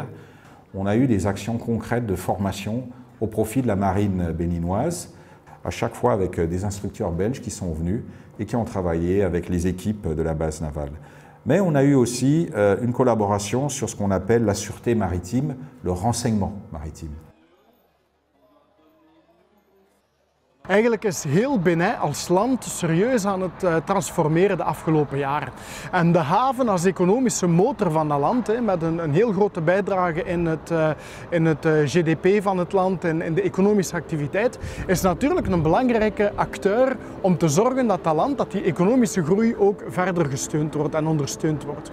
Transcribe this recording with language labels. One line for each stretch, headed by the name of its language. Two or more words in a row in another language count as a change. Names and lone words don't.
French: On a eu des actions concrètes de formation au profit de la marine béninoise, à chaque fois avec des instructeurs belges qui sont venus et qui ont travaillé avec les équipes de la base navale. Mais on a eu aussi une collaboration sur ce qu'on appelle la sûreté maritime, le renseignement maritime.
Dutch: Eigenlijk is heel Benin als land serieus aan het transformeren de afgelopen jaren. En de haven als economische motor van dat land, met een heel grote bijdrage in het GDP van het land en in de economische activiteit, is natuurlijk een belangrijke acteur om te zorgen dat dat land, dat die economische groei ook verder gesteund wordt en ondersteund wordt.